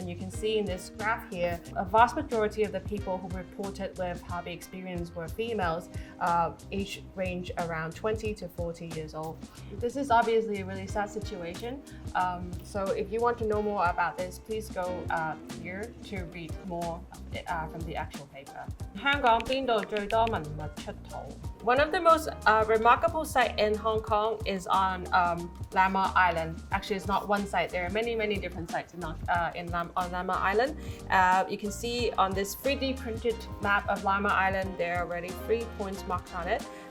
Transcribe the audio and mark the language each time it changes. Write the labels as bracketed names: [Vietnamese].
[English] And you can see in this graph here, a vast majority of the people who reported with hobby experience were females, age range around 20 to 40 years old. This is obviously a really sad situation. So if you want to know more about this, please go here to read more from the actual paper. [Cantonese] 香港邊度最多文物出土? [English] One of the most remarkable sites in Hong Kong is on Lamma Island. Actually, it's not one site. There are many, many different sites on Lamma Island. You can see on this 3D printed map of Lamma Island, there are already 3 points marked on it.